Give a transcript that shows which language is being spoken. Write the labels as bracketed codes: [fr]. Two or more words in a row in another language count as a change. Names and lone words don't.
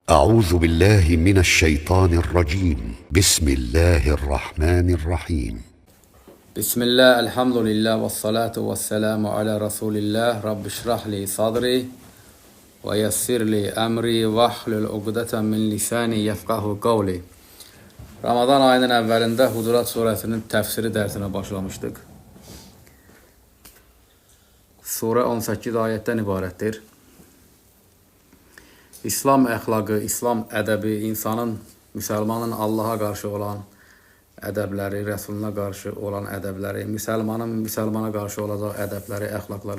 [ar] أعوذ بالله من الشيطان الرجيم بسم الله الرحمن الرحيم Bismillah, الحمد لله والصلاة والسلام على رسول الله. رب اشرح لي صدري ويسر لي أمري واحلل عقدة من لساني يفقهوا قولي. [az] Ramazan ayının əvvəlində Hucurat surəsinin təfsiri dərsinə başlamışdıq. Surə 18 ayətdən ibarətdir. İslam əxlaqı, İslam ədəbi, insanın, müsəlmanın Allaha qarşı olan ədəbləri, Rəsuluna qarşı olan ədəbləri, müsəlmanın müsəlmana qarşı olacaq ədəbləri, əxlaqları.